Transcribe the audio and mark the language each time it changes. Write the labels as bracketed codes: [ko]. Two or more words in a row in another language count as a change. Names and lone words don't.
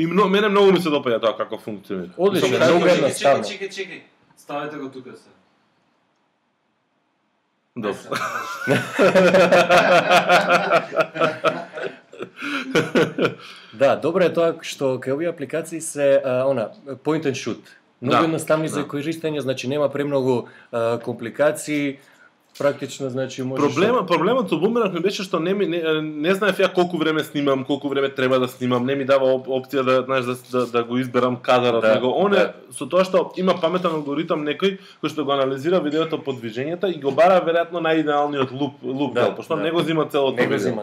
[mk] И мене многу ми се допаѓа тоа како функционира. Одлично, многу едноставно. Чекај. Ставете го тука се. Добро. Да, добро е тоа што кај овие апликации се [en] point and shoot. [mk] Многу едноставни за користење, значи нема премногу компликации. практично, значи можеш... Проблемот со бумеранг ми беше што не знаев ја колку време снимам, колку време треба да снимам, не ми дава опција да, знаеш, да го изберам кадарот, него со тоа што има паметен алгоритам некој кој што го анализира видеото по движењата и го бара веројатно најидеалниот луп дел, пошто не го зима целото видео.